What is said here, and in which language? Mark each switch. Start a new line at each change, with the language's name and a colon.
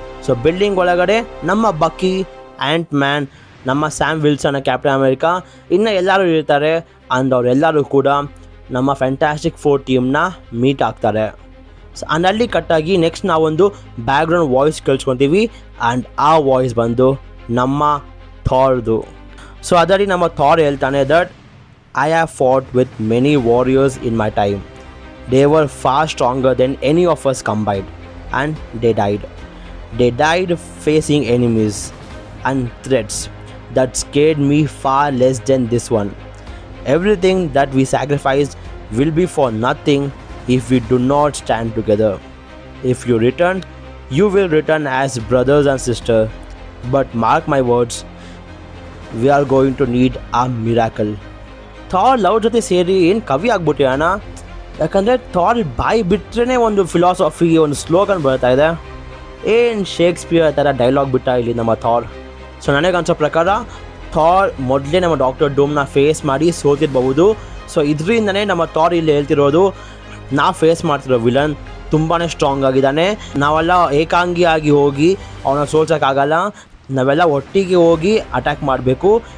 Kannada: So building ಒಳಗಡೆ ನಮ್ಮ ಬಕ್ಕಿ, ಆ್ಯಂಟ್ ಮ್ಯಾನ್, ನಮ್ಮ ಸ್ಯಾಮ್ ವಿಲ್ಸನ್ ಕ್ಯಾಪ್ಟನ್ ಅಮೆರಿಕಾ ಇನ್ನು ಎಲ್ಲರೂ ಇರ್ತಾರೆ. ಆ್ಯಂಡ್ ಅವರೆಲ್ಲರೂ ಕೂಡ ನಮ್ಮ ಫ್ಯಾಂಟಾಸ್ಟಿಕ್ 4 ಟೀಮ್ನ ಮೀಟ್ ಆಗ್ತಾರೆ. ಸೊ ಅಲ್ಲಿ ಕಟ್ಟಾಗಿ ನೆಕ್ಸ್ಟ್ ನಾವೊಂದು ಬ್ಯಾಕ್ಗ್ರೌಂಡ್ ವಾಯ್ಸ್ ಕೇಳಿಸ್ಕೊತೀವಿ. ಆ್ಯಂಡ್ ಆ ವಾಯ್ಸ್ ಬಂದು ನಮ್ಮ ಥಾರ್ದು. ಸೊ ಅದರಲ್ಲಿ ನಮ್ಮ ಥಾರ್ ಹೇಳ್ತಾನೆ that
English: I have fought with many warriors in my time. They were far stronger than any of us combined, and they died. They died facing enemies and threats that scared me far less than this one. Everything that we sacrificed will be for nothing if we do not stand together. If you return, you will return as brothers and sisters. But mark my words, we are going to need a miracle.
Kannada: Thar love ಜೊತೆ ಸೇರಿ ಏನು ಕವಿ ಆಗ್ಬಿಟ್ಟಿರೋಣ. ಯಾಕಂದರೆ ಥಾರ್ ಬಾಯಿ ಬಿಟ್ಟರೆ ಒಂದು philosophy, ಒಂದು slogan ಬರ್ತಾ ಇದೆ. ಏನು ಶೇಕ್ಸ್ಪಿಯರ್ ಥರ ಡೈಲಾಗ್ ಬಿಟ್ಟ ಇಲ್ಲಿ ನಮ್ಮ ಥಾರ್. ಸೊ ನನಗನ್ಸೋ ಪ್ರಕಾರ ಥಾರ್ ಮೊದಲೇ ನಮ್ಮ ಡಾಕ್ಟರ್ ಡೂಮ್ನ ಫೇಸ್ ಮಾಡಿ ಸೋತಿರ್ಬಹುದು. ಸೊ ಇದರಿಂದನೇ ನಮ್ಮ ಥಾರ್ ಇಲ್ಲಿ ಹೇಳ್ತಿರೋದು, ನಾವು ಫೇಸ್ ಮಾಡ್ತಿರೋ ವಿಲನ್ ತುಂಬಾ ಸ್ಟ್ರಾಂಗ್ ಆಗಿದ್ದಾನೆ, ನಾವೆಲ್ಲ ಏಕಾಂಗಿಯಾಗಿ ಹೋಗಿ ಅವನ ಸೋಲ್ಸೋಕ್ಕಾಗಲ್ಲ, ನಾವೆಲ್ಲ ಒಟ್ಟಿಗೆ ಹೋಗಿ ಅಟ್ಯಾಕ್ ಮಾಡಬೇಕು.